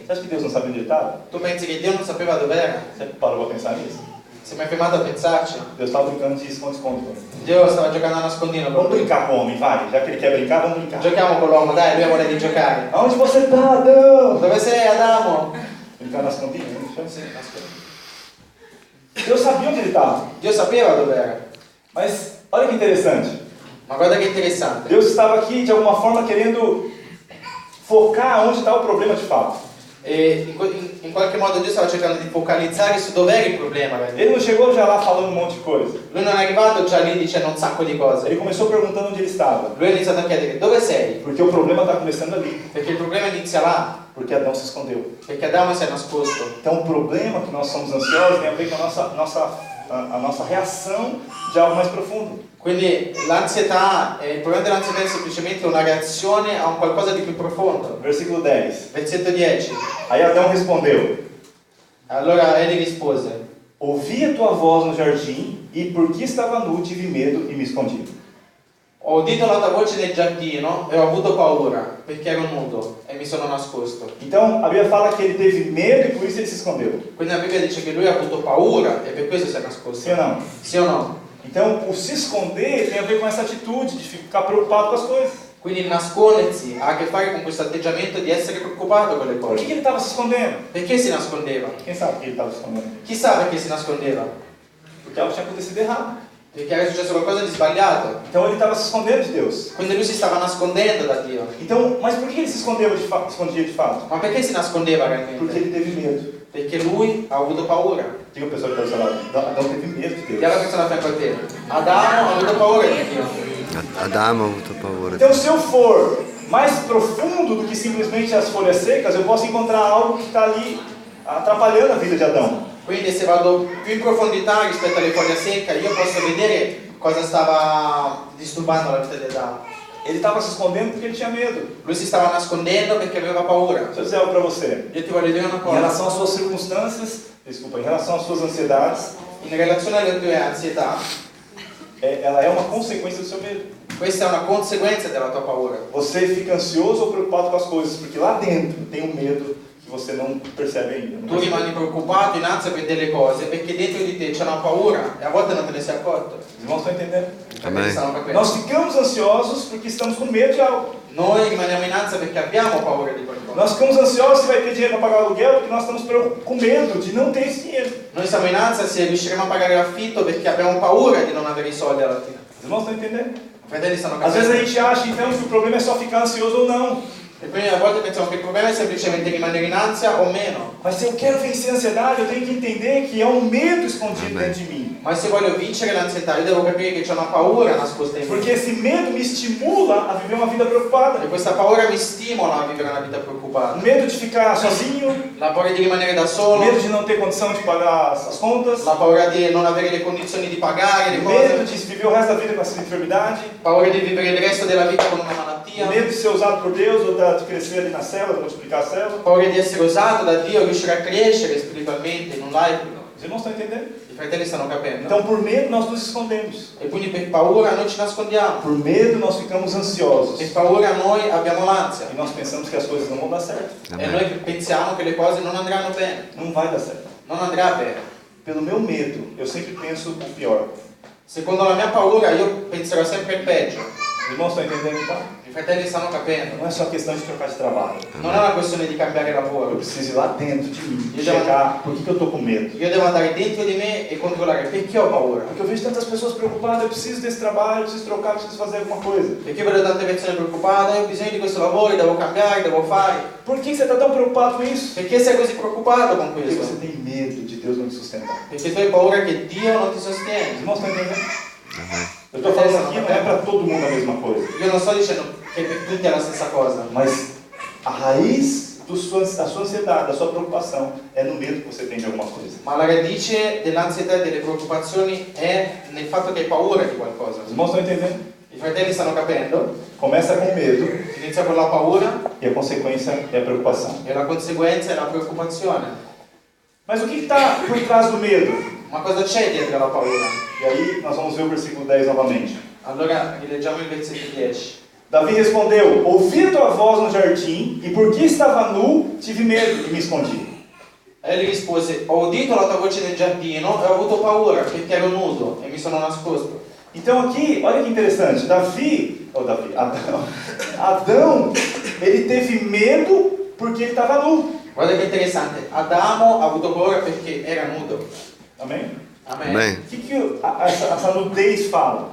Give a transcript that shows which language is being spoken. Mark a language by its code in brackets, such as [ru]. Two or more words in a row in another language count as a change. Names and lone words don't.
[pt] Você acha que Deus não sabe onde ele estava? [it] Tu pensi che Dio non sapeva dov'era? [pt] Você parou para pensar nisso? [it] Si è mai fermato a pensarci? [pt] Deus estava brincando de esconde-esconde. [it] Dio stava giocando a nascondino con [pt] Vamos [it] lui. [pt] brincar com o homem, vai. Já que ele quer brincar, vamos brincar. [it] Giochiamo con l'uomo, dai, lui ha voglia di giocare. [pt] Aonde você está, Adão? [it] Dove sei, Adamo? [pt] Brincar nas campinhas, né? [it] Sì, nascondi. [pt] Deus sabia onde ele estava. [it] Dio sapeva dov'era. [pt] Mas olha que interessante. [it] Ma guarda che interessante. [pt] Deus estava aqui de alguma forma querendo focar onde está o problema de fato. [it] E in qualche modo Dio stava cercando di focalizzare su dov'era il problema. [pt] Ele não chegou já lá falando um monte de coisa. [it] Lui non è arrivato già lì dicendo un sacco di cose. [pt] Ele começou perguntando onde ele estava. [it] Lui ha iniziato a chiedere dove sei? [pt] Porque o problema está começando ali. [it] Perché il problema inizia là. [pt] Porque Adão se escondeu. [it] Perché Adamo si è nascosto. [pt] Então o problema que nós somos ansiosos tem a ver com a nossa reação de algo mais profundo. [it] Quindi l'ansietà, il problema dell'ansietà è semplicemente una reazione a un qualcosa di più profondo. [pt] Versículo 10. [it] Versetto 10. [pt] Aí Adão respondeu: [it] Allora Eli rispose: [pt] Ouvi a tua voz no jardim e por que estava nu tive medo e me escondi. [it] ho udito la tua voce nel giardino e ho avuto paura perché ero nudo e mi sono nascosto. [pt] Então a Bíblia fala que ele teve medo e por isso ele se escondeu. [it] Quindi la Bibbia dice che lui ha avuto paura e per questo si è nascosto. [pt] Sim ou não? [it] Sì o no? [pt] Então o se esconder tem a ver com essa atitude de ficar preocupado com as coisas. [it] Quindi il nascondersi ha a che fare con questo atteggiamento di essere preoccupato con le [pt] Por que [it] cose. [pt] ele estava se escondendo? [it] Perché si nascondeva? [pt] Quem sabe por que ele estava se escondendo? [it] Chissà perché si nascondeva. [pt] Porque algo tinha acontecido errado. [it] perché era successo qualcosa di sbagliato. [pt] Então ele estava se escondendo de Deus. [it] Quindi lui si stava nascondendo da Dio. [pt] Então, mas por que ele se escondia de fato? [it] Ma perché si nascondeva [pt] Porque [it] realmente? [pt] ele teve medo. [it] Perché lui ha avuto paura. [pt] Diga o pessoal que está do seu lado, Adão teve medo de [it] Chi è la [pt] Deus. [it] persona a fianco a te? Adamo ha avuto paura di Dio. Adamo ha avuto paura. [pt] Então, se eu for mais profundo do que simplesmente as folhas secas, eu posso encontrar algo que está ali atrapalhando a vida de Adão. [it] Quindi se vado più in profondità rispetto alle foglie secche, io posso vedere cosa stava disturbando la vita di Adamo. [pt] Ele estava se escondendo porque ele tinha medo. [it] Lui si stava nascondendo perché aveva paura. [pt] Deixa eu dizer algo para você. [it] Io ti voglio dire una [pt] Em [it] cosa. [pt] relação às suas circunstâncias, desculpa, em relação às suas ansiedades, [it] In relazione alle tue ansietà, [pt] ela é uma consequência do seu medo. [it] questa è una conseguenza della tua paura. [pt] Você fica ansioso ou preocupado com as coisas, porque lá dentro tem um medo que você não percebe ainda. Não [it] Tu [pt] percebe. [it] rimani preoccupato, in ansia per delle cose, perché dentro di te c'è una paura e a volte non te ne sei accorto. [pt] Os irmãos estão entendendo? Amém. Nós ficamos ansiosos porque estamos com medo de algo. [it] Noi rimaniamo in ansia perché abbiamo paura di qualcosa. [pt] Nós ficamos ansiosos se vai ter dinheiro para pagar o aluguel porque nós estamos com medo de não ter esse dinheiro. [it] Noi siamo in ansia se riusciremo a pagare l'affitto perché abbiamo paura di non avere i soldi alla fine. [pt] Os irmãos estão entendendo? [it] I fratelli stanno [pt] Às vezes a [it] capendo. [pt] gente acha então que o problema é só ficar ansioso ou não. [it] E quindi a volte pensiamo che il problema è semplicemente rimanere in ansia o meno. [pt] Mas se eu quero vencer a ansiedade, eu tenho que entender que é um medo escondido Amém. dentro de mim. [it] Ma se voglio vincere l'ansietà, io devo capire che c'è una paura nascosta in me. [pt] Porque esse medo me estimula a viver uma vida preocupada. [it] E questa paura mi stimola a vivere una vita [pt] O [it] preoccupata. [pt] medo de ficar sozinho, [it] La paura di rimanere da [pt] o [it] solo, [pt] medo de não ter condição de pagar as contas, [it] la paura di non avere le condizioni di pagare le [pt] o medo [it] cose, [pt] de viver o resto da vida com essa enfermidade, [it] paura di vivere il resto della vita con una [pt] o [it] malattia, [pt] medo de ser usado por Deus ou de crescer ali na célula, de multiplicar a célula. [it] paura di essere usato da Dio, riuscire a crescere spiritualmente in un life. [pt] Os irmãos estão entendendo? [it] I fratelli stanno capendo. [pt] Então, por medo, nós nos escondemos. [it] E quindi per paura noi ci nascondiamo. [pt] Por medo, nós ficamos ansiosos. [it] Per paura noi abbiamo l'ansia. [pt] E nós pensamos que as coisas não vão dar certo. [it] E [pt] Amém. [it] noi pensiamo che le cose non andranno bene. [pt] Não vai dar certo. [it] Non andrà bene. [pt] Pelo meu medo, eu sempre penso o pior. [it] Secondo la mia paura io penserò sempre il peggio. [pt] Os irmãos estão entendendo então? [it] I fratelli stanno capendo. [pt] Não é só questão de trocar de trabalho. [it] Non è una questione di cambiare [pt] Eu [it] lavoro. [pt] preciso ir lá dentro de mim e Eu já- checar por que eu estou com medo. [it] Io devo andare dentro di me e controllare perché ho paura. [pt] Porque eu vejo tantas pessoas preocupadas, eu preciso desse trabalho, eu preciso trocar, eu preciso fazer alguma coisa. [it] Perché vedo tante persone preoccupate, io ho bisogno di questo lavoro, devo cambiare, devo fare. [pt] Por que você está tão preocupado com isso? [it] Perché sei così preoccupato con [pt] Porque você [it] questo? [pt] tem medo de Deus não te sustentar. [it] Perché tu hai paura che Dio non ti [pt] Os [it] sostiene. [pt] irmãos estão entendendo? Amém. Eu estou falando aqui, não é para todo mundo a mesma coisa. [it] Io non sto dicendo che per tutti è la stessa cosa. [pt] Mas a raiz da sua ansiedade, da sua preocupação, é no medo que você tem de alguma coisa. [it] Ma la radice dell'ansietà e delle preoccupazioni è nel fatto che hai paura di qualcosa. [pt] Os irmãos estão entendendo? [it] I fratelli stanno capendo, [pt] Começa com medo [it] inizia con la paura [pt] e a consequência é a preocupação. [it] e la conseguenza è la preoccupazione. [pt] Mas o que está por trás do medo? [it] Ma cosa c'è dietro la paura? [pt] E aí nós vamos ver o versículo 10 novamente. [it] Allora rileggiamo il versetto 10. [pt] Davi respondeu: ouvi tua voz no jardim, e porque estava nu, tive medo e me escondi. [it] Egli rispose, ho udito la tua voce nel giardino e ho avuto paura perché ero nudo e mi sono nascosto. [pt] Então aqui, olha que interessante, Adão, ele teve medo porque ele estava nu. [it] Guarda che interessante, Adamo ha avuto paura perché era nudo. [pt] Amém? [it] Amen. [pt] Amém. O que essa nudez fala?